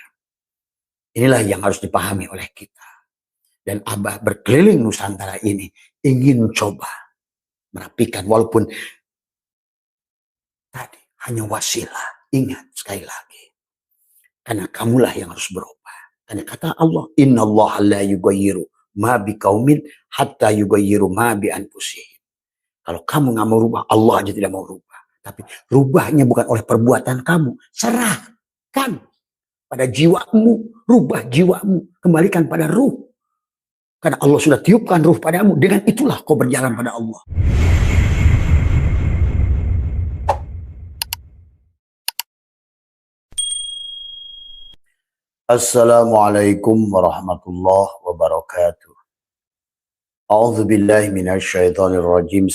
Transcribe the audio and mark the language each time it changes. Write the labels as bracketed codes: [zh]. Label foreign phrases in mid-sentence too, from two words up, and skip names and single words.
[id] Inilah yang harus dipahami oleh kita. Dan Abah berkeliling Nusantara ini ingin coba merapikan, walaupun tadi hanya wasilah. Ingat sekali lagi. Karena kamulah yang harus berubah. Karena kata Allah, [ar] إن الله لا يغير ما بقوم حتى يغيروا ما بأنفسهم. [id] Kalau kamu nggak mau rubah, Allah aja tidak mau rubah. Tapi rubahnya bukan oleh perbuatan kamu. Serahkan pada jiwamu. Rubah jiwamu. Kembalikan pada ruh. Karena Allah sudah tiupkan ruh padamu. Dengan itulah kau berjalan pada Allah. [ar] السلام عليكم ورحمة الله وبركاته. أعوذ بالله من الشيطان الرجيم.